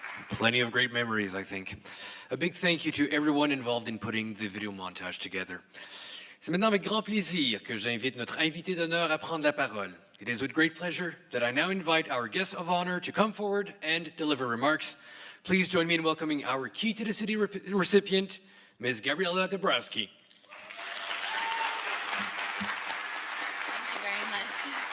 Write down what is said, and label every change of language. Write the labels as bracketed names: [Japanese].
[English] Plenty of great memories, I think. A big thank you to everyone involved in putting the video montage together. [French] C'est maintenant avec grand plaisir que j'invite notre invité d'honneur à prendre la parole. [English] It is with great pleasure that I now invite our guest of honor to come forward and deliver remarks. Please join me in welcoming our Key to the City recipient, Ms. Gabriela Dabrowski. Thank you very much.